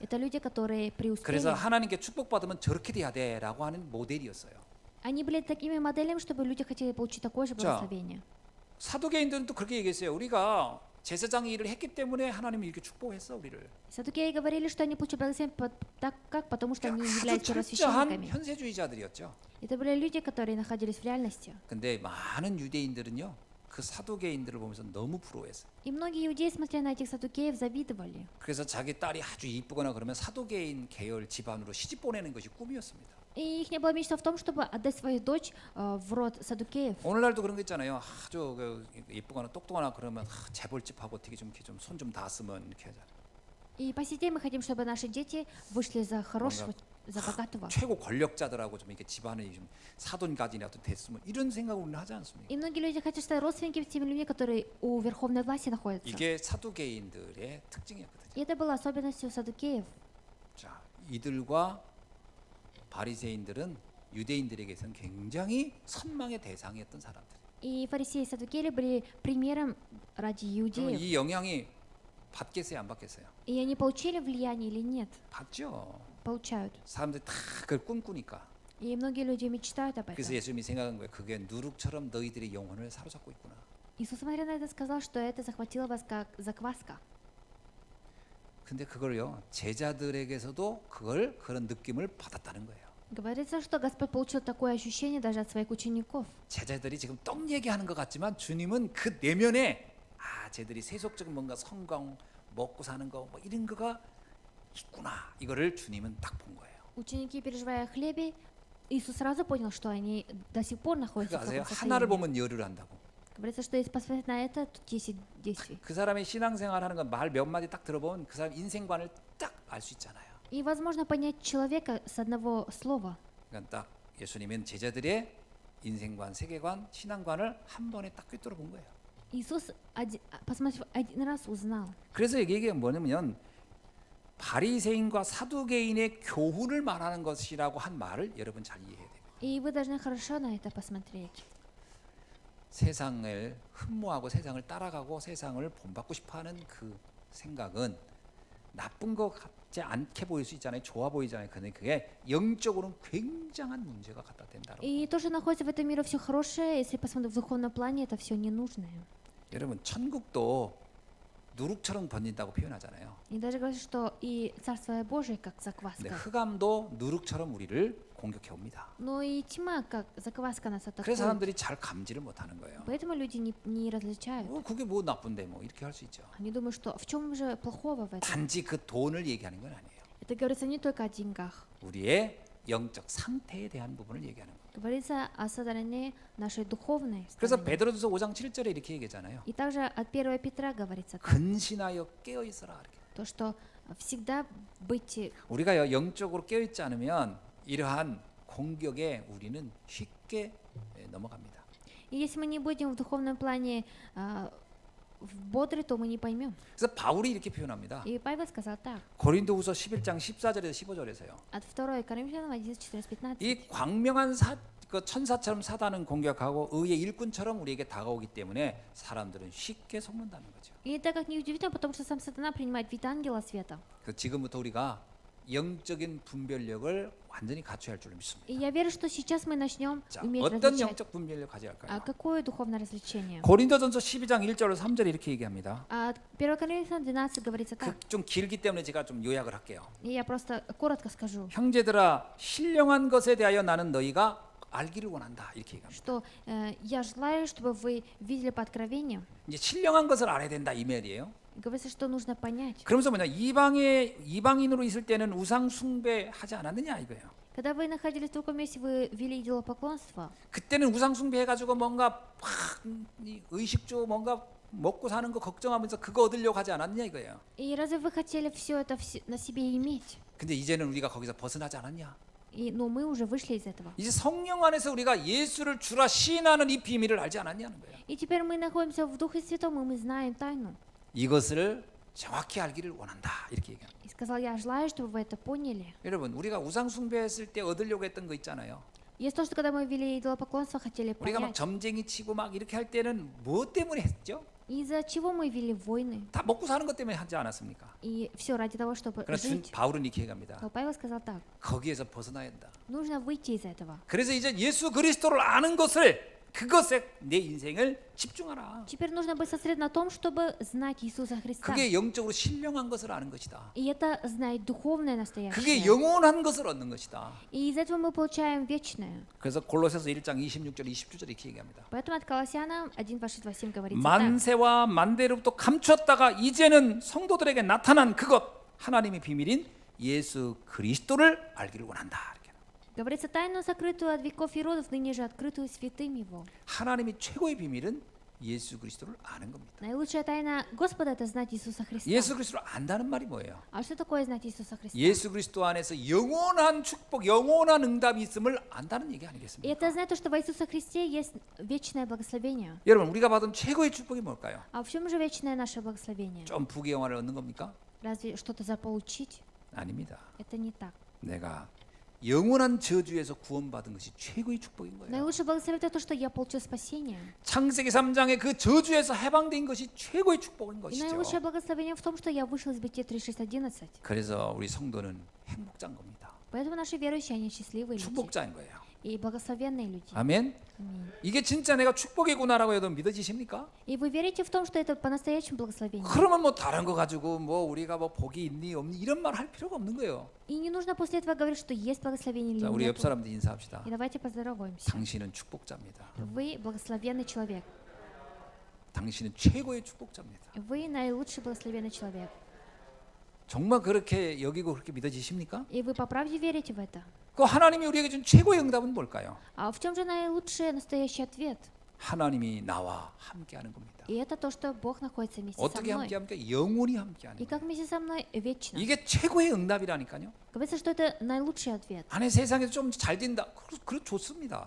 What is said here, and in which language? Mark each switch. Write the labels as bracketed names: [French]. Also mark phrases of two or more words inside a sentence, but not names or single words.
[Russian] это люди, которые преуспели. [Korean] 그래서 하나님께 축복받으면 저렇게 돼야 돼라고 하는 모델이었어요. [Russian] Они были такими моделями, чтобы люди хотели получить такое же благословение. [Korean] 사두개인들은 또 그렇게 얘기했어요. 우리가 제사장의 일을 했기 때문에 하나님이 이렇게 축복했어 우리를. [Russian] Садукеи говорили, что они получили благословение так как, потому что они [Korean] 아주 [Russian] являлись [Korean] 철저한 [Russian] первосвященниками. [Korean] 현세주의자들이었죠. [Russian] Это были люди, которые находились в реальности. [Korean] 근데 많은 유대인들은요 그 사두개인들을 보면서 너무 부러워했어요. [Russian] И многие иудеи, смотря на этих садукеев, завидовали. [Korean] 그래서 자기 딸이 아주 이쁘거나 그러면 사두개인 계열 집안으로 시집 보내는 것이 꿈이었습니다. [Russian] И их не была мечта в том, чтобы отдать свою дочь в род садукеев. [Korean] 오늘날도 그런 거 있잖아요. 아주 이쁘거나 똑똑하나 그러면 재벌집하고 되게 좀 이렇게 좀 손 좀 닿았으면 이렇게 하잖아요. [Russian] И по сей день мы хотим, чтобы наши дети вышли за хорошего, за богатого. [Korean] 최고 권력자들하고 좀 이렇게 집안이 좀 사돈까지라도 됐으면 이런 생각을 우리는 하지 않습니까? [Russian] И многие люди хотят стать родственниками теми людьми, которые у верховной власти находятся. [Korean] 이게 사두개인들의 특징이었거든요. [Russian] И это было особенностью садукеев. [Korean] 자, 이들과 바리새인들은 유대인들에게서는 굉장히 선망의 대상이었던 사람들. [Russian] И фарисеи и садукеи были примером ради [Korean] 그러면 [Russian] иудеев. [Korean] 이 영향이 받겠어요, 안 받겠어요? [Russian] И они получили влияние или нет? [Korean] 받죠. [Russian] Получают. [Korean] 사람들이 다 그걸 꿈꾸니까. [Russian] И многие люди мечтают об [Korean] 그래서 [Russian] этом. [Korean] 예수님이 생각한 거예요. 그게 누룩처럼 너희들의 영혼을 사로잡고 있구나. [Russian] Иисус, смотря на это, сказал, что это захватило вас как закваска. [Korean] 근데 그걸요 제자들에게서도 그런 느낌을 받았다는 거예요. [Russian] Говорится, что Господь получил такое ощущение даже от своих учеников. [Korean] 제자들이 지금 떡 얘기하는 것 같지만 주님은 그 내면에 쟤들이 세속적인 뭔가 성공, 먹고 사는 거 뭐 이런 거가 있구나. 이거를 주님은 딱 본 거예요. [Russian] Ученики, переживая о хлебе, Иисус сразу понял, что они до сих пор находятся [Korean] 그거 [Russian] в [Korean] 아세요? [Russian] таком [Korean] 하나를 [Russian] состоянии. [Korean] 보면 열을 한다고. [Russian] Говорится, что если посмотреть на это, то 10 действий. [Korean] 그 사람의 신앙생활 하는 건 말 몇 마디 딱 들어보면 그 사람 인생관을 딱 알 수 있잖아요. [Russian] И возможно понять человека с одного слова. [Korean] 그러니까 딱 예수님은 제자들의 인생관, 세계관, 신앙관을 한 번에 딱 꿰뚫어 본 거예요. [Russian] Иисус, посмотрев один раз, узнал. [Korean] 그래서 이게 뭐냐면 바리새인과 사두개인의 교훈을 말하는 것이라고 한 말을 여러분 잘 이해해야 돼요. [Russian] И вы должны хорошо на это посмотреть. [Korean] 세상을 흠모하고 세상을 따라가고 세상을 본받고 싶어하는 그 생각은 나쁜 것 같지 않게 보일 수 있잖아요. 좋아 보이잖아요. 근데 그게 영적으로는 굉장한 문제가 갖다 댄다고. [Russian] И то, что находится в этом мире все хорошее, если посмотреть в духовном плане, это все ненужное. [Korean] 여러분 천국도 누룩처럼 번진다고 표현하잖아요. [Russian] И даже говорит, что и Царство Божие как [Korean] 근데 [Russian] закваска. [Korean] 흑암도 누룩처럼 우리를 공격해 옵니다. [Russian] Но и тьма как закваска нас [Korean] 그래서 [Russian] атакует. [Korean] 사람들이 잘 감지를 못하는 거예요. [Russian] Поэтому люди не различают. [Korean] 그게 뭐 나쁜데 뭐 이렇게 할 수 있죠. [Russian] Они думают, что в чем же плохого в этом? [Korean] 단지 그 돈을 얘기하는 건 아니에요. [Russian] Это говорится не только о деньгах. [Korean] 우리의 영적 상태에 대한 부분을 얘기하는 거예요. [Russian] Говорится о стороне нашей духовной [Korean] 그래서 [Russian] стороны. [Korean] 베드로전서 5장 7절에 이렇게 얘기하잖아요. [Russian] И также от 1 Петра говорится [Korean] 근신하여 깨어 있어라. 이렇게. [Russian] то, что всегда быть [Korean] 우리가 영적으로 깨어 있지 않으면 이러한 공격에 우리는 쉽게 넘어갑니다. [Russian] И если мы не будем в духовном плане бодры, то мы не поймем. [Korean] 그래서 바울이 이렇게 표현합니다. [Russian] И Павел сказал так, [Korean] 고린도후서 11장 14절에서 15절에서요. [Russian] от 2 Коринфянам 11, 14, 15. [Korean] 이 광명한 그 천사처럼 사단은 공격하고 의의 일꾼처럼 우리에게 다가오기 때문에 사람들은 쉽게 속는다는 거죠. [Russian] И так как неудивительно, потому что сам сатана принимает вид ангела света. [Korean] 그래서 지금부터 우리가 영적인 분별력을 완전히 갖춰야 할 줄 믿습니다. [Russian] И я верю, что сейчас мы начнем [Korean] 자, [Russian] уметь [Korean] 어떤 [Russian] различать. [Korean] 영적 분별력 가져야 [Russian] А [Korean] 할까요? [Russian] какое духовное развлечение? [Korean] 고린도전서 12장 1절로 3절에 이렇게 얘기합니다. [Russian] 1 Коринфянам 12 говорится так. [Korean] 좀 길기 때문에 제가 좀 요약을 할게요. [Russian] И я просто коротко скажу, [Korean] 형제들아 신령한 것에 대하여 나는 너희가 알기를 원한다. 이렇게 얘기합니다. [Russian] что я желаю, чтобы вы видели по откровениям. [Korean] 이제 신령한 것을 알아야 된다 이 말이에요. [Russian] Говорится, что нужно понять. [Korean] 그러면서 뭐냐 이방인으로 있을 때는 우상 숭배하지 않았느냐 이거예요. [Russian] Когда вы находились в другом месте, вы вели идолопоклонство. [Korean] 그때는 우상 숭배해가지고 뭔가 의식주 뭔가 먹고 사는 거 걱정하면서 그거 얻으려고 하지 않았느냐 이거예요. [Russian] И разве вы хотели все это на себе иметь? [Korean] 근데 이제는 우리가 거기서 벗어나지 않았냐? [Russian] Но мы уже вышли из этого. [Korean] 이제 성령 안에서 우리가 예수를 주라 시인하는 이 비밀을 알지 않았냐는 거예요. [Russian] И теперь мы находимся в Духе Святом, и мы знаем тайну. [Korean] 이것을 정확히 알기를 원한다 이렇게 얘기합니다. [Russian] И сказал, я желаю, чтобы вы это поняли. [Korean] 여러분 우리가 우상 숭배했을 때 얻으려고 했던 거 있잖아요. [Russian] Есть то, что когда мы вели идолопоклонство, хотели [Korean] 우리가 막 [Russian] понять. [Korean] 점쟁이 치고 막 이렇게 할 때는 뭐 때문에 했죠? [Russian] Из-за чего мы вели войны? [Korean] 다 먹고 사는 것 때문에 하지 않았습니까? [Russian] И все ради того, чтобы [Korean] 그러나 [Russian] жить. [Korean] 바울은 이렇게 얘기합니다. [Russian] Но Павел сказал так, [Korean] 거기에서 벗어나야 한다. [Russian] нужно выйти из этого. [Korean] 그래서 이제 예수 그리스도를 아는 것을 그것에 내 인생을 집중하라. [Russian] Теперь нужно быть сосредоточен на том, чтобы знать Иисуса Христа. [Korean] 그게 영적으로 신령한 것을 아는 것이다. [Russian] И это знать духовное [Korean] 그게 [Russian] настоящее. [Korean] 영원한 것을 얻는 것이다. [Russian] И из этого мы получаем вечное. [Korean] 그래서 골로새서 1장 26절 27절 이렇게 얘기합니다. [Russian] Поэтому от Колоссянам 1, 26, 27 говорится так. [Korean] 만세와 만대로부터 감추었다가 이제는 성도들에게 나타난 그것 하나님의 비밀인 예수 그리스도를 알기를 원한다. 이렇게. [Russian] Говорится, тайну, сокрытую от веков и родов, ныне же открытую святым Его. [Korean] 하나님의 최고의 비밀은 예수 그리스도를 아는 겁니다. [Russian] Наилучшая тайна Господа – это знать Иисуса Христа. [Korean] 예수 그리스도를 안다는 말이 뭐예요? [Russian] А что такое знать Иисуса Христа? [Korean] 예수 그리스도 안에서 영원한 축복, 영원한 응답이 있음을 안다는 얘기 [Russian] И [Korean] 아니겠습니까? [Russian] это знать то, что во Иисусе Христе есть вечное благословение. [Korean] 여러분 우리가 받은 최고의 축복이 뭘까요? [Russian] А в чем же вечное наше благословение? [Korean] 좀 부귀영화를 얻는 겁니까? [Russian] Разве что-то заполучить? [Korean] 아닙니다. [Russian] Это не так. [Korean] 내가 영원한 저주에서 구원받은 것이 최고의 축복인 거예요. [Russian] Наилучшее благословение – это то, что я получил спасение. [Korean] 창세기 3장의 그 저주에서 해방된 것이 최고의 축복인 [Russian] И [Korean] 것이죠. [Russian] наилучшее благословение в том, что я вышел из Бытия 36:11. [Korean] 그래서 우리 성도는 행복자인 겁니다. [Russian] Поэтому наши верующие, они счастливые люди. [Korean] 축복자인 거예요. [Russian] И благословенные люди. [Korean] 아멘. [Russian] Аминь. [Korean] 이게 진짜 내가 축복이구나라고 해도 믿어지십니까? [Russian] И вы верите в том, что это по-настоящему благословение? [Korean] 그러면 뭐 다른 거 가지고 뭐 우리가 뭐 복이 있니 없니 이런 말 할 필요가 없는 거예요. [Russian] И не нужно после этого говорить, что есть благословение или [Korean] 자, 우리 옆 [Russian] нет. [Korean] 사람들 인사합시다. [Russian] И давайте поздороваемся. [Korean] 당신은 축복자입니다. [Russian] Вы благословенный человек. [Korean] 당신은 최고의 축복자입니다. [Russian] Вы наилучший благословенный человек. [Korean] 정말 그렇게 여기고 그렇게 믿어지십니까? [Russian] И вы по правде верите в это? [Korean] 그 하나님이 우리에게 준 최고의 응답은 뭘까요? [Russian] А в чем же наилучший настоящий ответ? [Korean] 하나님이 나와 함께하는 겁니다. [Russian] И это то, что Бог находится вместе со [Korean] 어떻게 [Russian] мной. [Korean] 함께합니까? 영원히 함께하는 [Russian] И [Korean] 거예요. [Russian] как вместе со мной вечно. [Korean] 이게 최고의 응답이라니까요. [Russian] Говорится, что это наилучший ответ. [Korean] 안에 세상에서 좀 잘 된다. 그래 좋습니다.